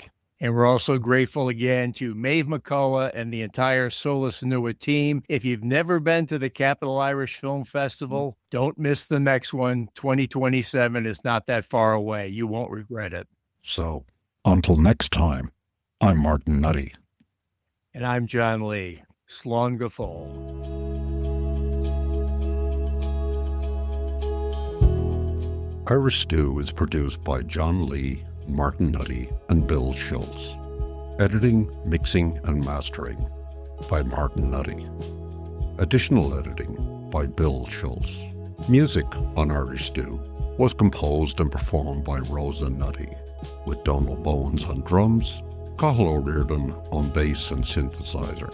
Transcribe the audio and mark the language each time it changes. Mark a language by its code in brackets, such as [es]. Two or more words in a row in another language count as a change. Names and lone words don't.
[en] And we're also grateful again to Maeve McCullough and the entire Solas team. If you've never been to the Capital Irish Film Festival, don't miss the next one. 2027 is not that far away. You won't regret it. So, until next time, I'm Martin Nutty. And I'm John Lee. [ga] Slán go fóill. [en] Irish Stew is produced by John Lee, Martin Nutty, and Bill Schultz. Editing, mixing, and mastering by Martin Nutty. Additional editing by Bill Schultz. Music on Irish Stew was composed and performed by Rosa Nutty, with Donald Bowens on drums, Cathal O'Riordan on bass and synthesizer.